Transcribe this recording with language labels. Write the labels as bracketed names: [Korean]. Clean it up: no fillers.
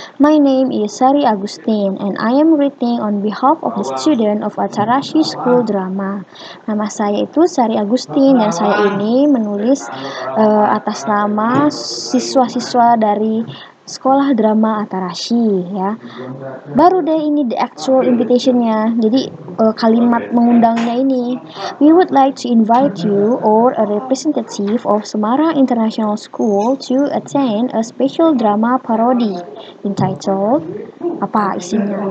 [English] My name is Sari Agustin and I am writing on behalf of the student of Atarashi School Drama. [Indonesian] Nama saya itu Sari Agustin dan saya ini menulis atas nama siswa-siswa dari Sekolah Drama Atarashi ya. Baru deh ini the actual invitation-nya. Jadi kalimat mengundangnya ini. [English] We would like to invite you or a representative of Semarang International School to attend a special drama parody entitled [Indonesian] apa isinya.